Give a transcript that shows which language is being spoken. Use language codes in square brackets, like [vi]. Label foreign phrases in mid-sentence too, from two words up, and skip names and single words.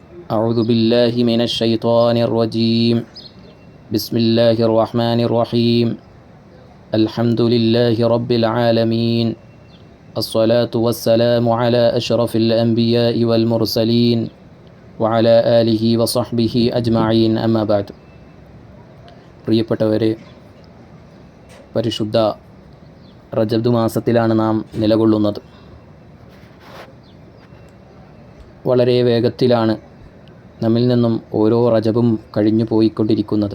[ar] أعوذ بالله من الشيطان الرجيم. بسم الله الرحمن الرحيم. الحمد لله رب العالمين. الصلاة والسلام على أشرف الأنبياء والمرسلين وعلى آله وصحبه أجمعين أما بعد. [ml] പ്രിയപ്പെട്ടവരെ, പരിശുദ്ധ റജബ് മാസത്തിലാണ് നാം നിലകൊള്ളുന്നത്. വളരെ വേഗത്തിലാണ് നമ്മിൽ നിന്നും ഓരോ റജബും കഴിഞ്ഞു പോയിക്കൊണ്ടിരിക്കുന്നത്.